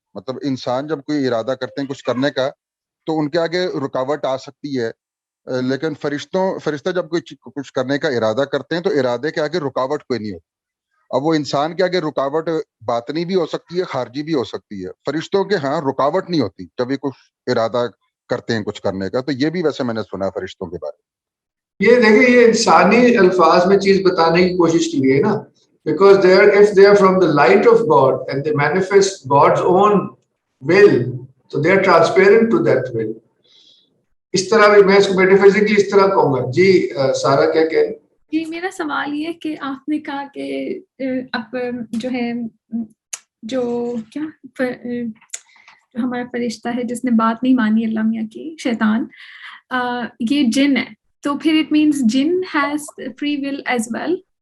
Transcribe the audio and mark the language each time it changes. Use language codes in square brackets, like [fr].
[ur] مطلب انسان جب کوئی ارادہ کرتے ہیں کچھ کرنے کا تو ان کے آگے رکاوٹ آ سکتی ہے, لیکن فرشتے جب کوئی کچھ کرنے کا ارادہ کرتے ہیں تو ارادے کے آگے رکاوٹ کوئی نہیں ہوتی. اب وہ انسان کے آگے رکاوٹ باطنی بھی ہو سکتی ہے, خارجی بھی ہو سکتی ہے. فرشتوں کے ہاں رکاوٹ نہیں ہوتی جب یہ کچھ ارادہ کرتے ہیں کچھ کرنے کا. تو یہ بھی ویسے میں نے سنا فرشتوں کے بارے میں. یہ دیکھیں یہ انسانی الفاظ میں چیز بتانے کی کوشش کی گئی ہے نا, [en] because if they are from the light of God and they manifest God's own will, so they are transparent to that will. [ur] اس طرح بھی میں اس کو میٹافزیکلی اس طرح کہوں گا. جی سارا کیا کہہ؟ جی میرا سوال یہ کہ آپ نے کہا کہ اب جو ہے جو ہمارا فرشتہ ہے جس نے بات نہیں مانی اللہ میاں کی, شیطان, یہ جن ہے, تو پھر [en] It means جن has free will as well.